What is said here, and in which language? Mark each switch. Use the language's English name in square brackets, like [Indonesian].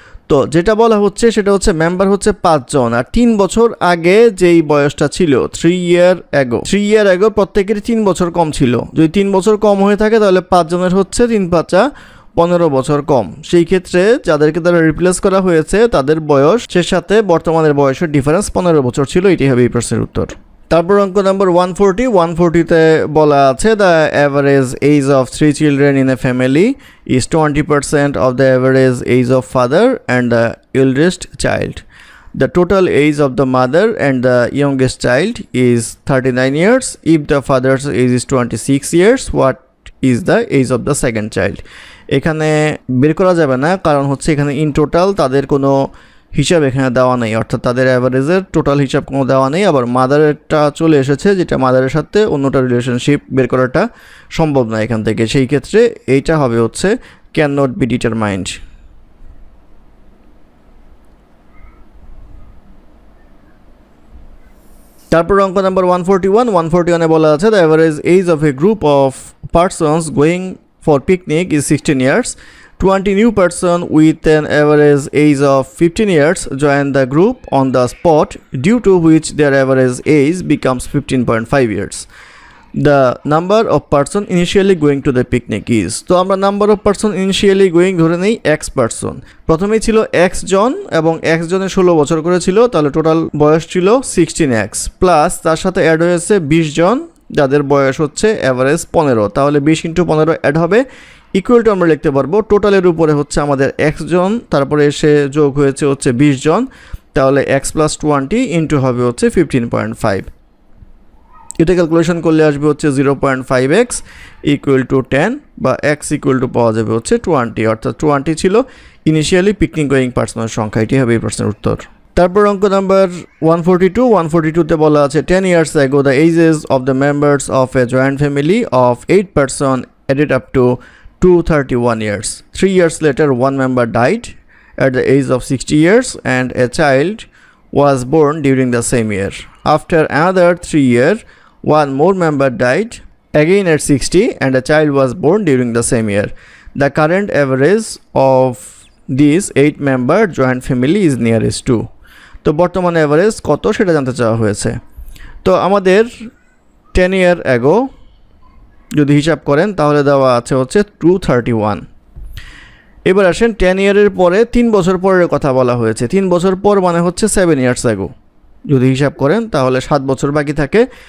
[Bangla] তো যেটা বলা হচ্ছে সেটা হচ্ছে মেম্বার হচ্ছে 5 জন, আর 3 বছর আগে যেই বয়সটা ছিল [English] 3 year ago [Bangla] প্রত্যেকেরই 3 বছর কম ছিল। যদি 3 বছর কম হয়ে থাকে তাহলে 5 জনের হচ্ছে 3 5 15 বছর কম। সেই ক্ষেত্রে যাদেরকে দ্বারা রিপ্লেস করা হয়েছে তাদের বয়সের সাথে বর্তমানের বয়সের ডিফারেন্স 15 বছর ছিল। এটি হবে এই প্রশ্নের উত্তর। তারপর অঙ্ক নাম্বার 140তে বলা আছে [English] The average age of 3 children in a family is 20% of the average age of father and the eldest child. The total age of the mother and the youngest child is 39 years. If the father's age is 26 years, what is the age of the second child? [Bangla] এখানে বের করা যাবে না, কারণ হচ্ছে এখানে in total তাদের কোনো হিসাব এখানে দেওয়া নেই, অর্থাৎ তাদের অ্যাভারেজের টোটাল হিসাব কোনো দেওয়া নেই। আবার মাদারেরটা চলে এসেছে, যেটা মাদারের সাথে অন্যটা রিলেশনশিপ বের করাটা সম্ভব না এখান থেকে, সেই ক্ষেত্রে এইটা হবে হচ্ছে [English] Can not be determined. [Bangla] তারপর অঙ্ক নাম্বার 141 বলা আছে [English] The average age of a group of persons going for picnic is 16 years. 20 new person with an average age of 15 years join the group on the spot, due to which their average age becomes 15.5 years. The number of person initially going to the picnic is, [Bangla] তো আমরা number of person initially going ধরে নেই x person. প্রথমেই ছিল x জন এবং x জনের 16 বছর করে ছিল, তাহলে টোটাল বয়স ছিল 16x, প্লাস তার সাথে অ্যাড হয়েছে 20 জন যাদের বয়স হচ্ছে অ্যাভারেজ 15, তাহলে 20 × 15 অ্যাড হবে ইকুয়াল টু আমরা লিখতে পারবো টোটালের উপরে হচ্ছে আমাদের এক্স জন, তারপরে এসে যোগ হয়েছে হচ্ছে 20 জন, তাহলে x + 20 ইন্টু হবে হচ্ছে 15.5। এটা ক্যালকুলেশন করলে আসবে হচ্ছে 0.5x ইকুয়াল টু 10, বা x ইকুয়াল টু পাওয়া যাবে হচ্ছে 20, অর্থাৎ 20 ছিল ইনিশিয়ালি পিকনিক গোয়িং পার্সনের সংখ্যা। এটি হবে এই প্রশ্নের উত্তর। তারপর অঙ্ক নাম্বার 142তে বলা আছে [English] 10 years ago the ages of the members of a joint family of 8 person added up to 231 years. 3 years later one member died at the age of 60 years and a child was born during the same year. After another 3 years one more member died again at 60 and a child was born during the same year. The current average of this 8 member joint family is nearest to. [Bangla] তো বর্তমান average কত সেটা জানতে চাওয়া হয়েছে। তো আমাদের [English] 10 year ago [Bangla] যদি হিসাব করেন তাহলে দেওয়া আছে হচ্ছে 231। এবার আসেন 10 ইয়ারের পরে 3 বছর পরের কথা বলা হয়েছে। 3 বছর পর মানে হচ্ছে [English] 7 years ago, [Bangla] যদি হিসাব করেন তাহলে 7 বছর বাকি থাকে।